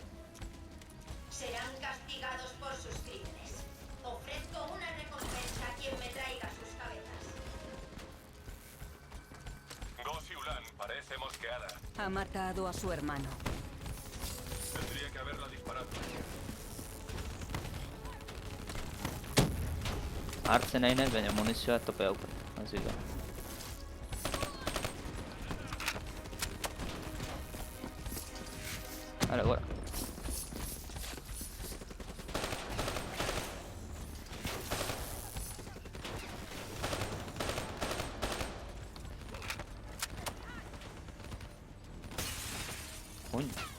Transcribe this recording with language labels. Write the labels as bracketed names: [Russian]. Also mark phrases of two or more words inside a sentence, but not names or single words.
[Spanish] Serán castigados por sus crímenes. Ofrezco una recompensa a quien me traiga sus cabezas. Gosi-Ulan parece mosqueada. Ha matado a su hermano. Tendría que haberla disparado. [Basque] Hartzen nahi naiz, baina munizioa tope daukat. [Spanish] Así que... Vale, gora. Coño.